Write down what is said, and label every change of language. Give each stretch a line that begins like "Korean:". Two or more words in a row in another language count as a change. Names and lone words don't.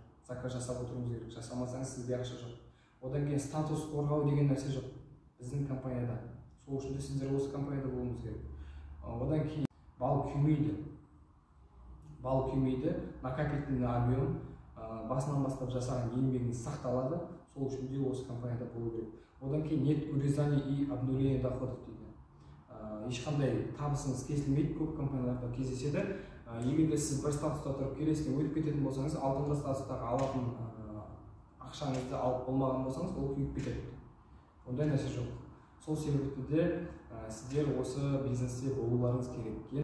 Kazakh: Заказ жасап отыруыңыз керек. Жасамасаңыз сізде ақша жоқ. Одан кейін статус қорғау деген нәрсе жоқ біздің компанияда. Сол үшін де сіздер осы компанияда болуыңыз керек. Одан кейін бал күймейді,
Russian: накопительный объем,
Kazakh: басынан бастап жасаған еңбегіңіз сақталады. Сол үшін де осы компанияда болу керек. Одан кейін
Russian: нет урезания и обнуления доходов дейді.
Kazakh: Ешқандай табысыңыз кесілмейді, көп компанияларда кездеседі. Егер де сіз бір статуста тұрып келесіне өтіп кететін болсаңыз, алдыңғы статустағы алатын ақшаңызды алып болмаған болсаңыз, ол күйіп кетеді. Ондай нәрсе жоқ. Сол себепті де сіздер осы бизнесте болуларыңыз керек.